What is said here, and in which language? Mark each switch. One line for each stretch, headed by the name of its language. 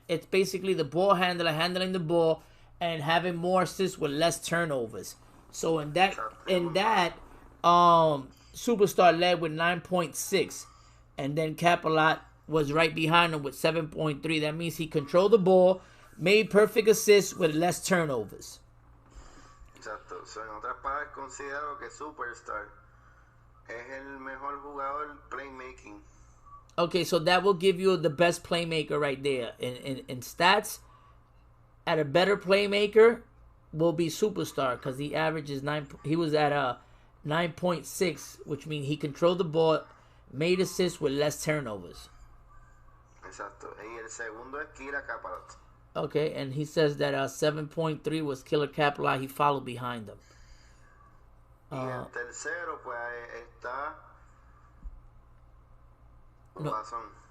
English: It's basically the ball handler handling the ball and having more assists with less turnovers. So in that Superstar led with 9.6. And then Capelot was right behind him with 7.3. That means he controlled the ball, made perfect assists with less turnovers.
Spanish: Exacto.
English: So,
Spanish: en otras palabras, considero que Superstar es el mejor jugador playmaking.
English: Okay, so that will give you the best playmaker right there. In stats, at a better playmaker will be Superstar because he averages 9. He was at a 9.6, which means he controlled the ball, made assists with less turnovers.
Spanish: Exacto. Y el segundo es Kira Kapalat.
English: Okay, and he says that 7.3 was Killer Kaplan. He followed behind him.
Spanish: Y el tercero, pues está Guasón.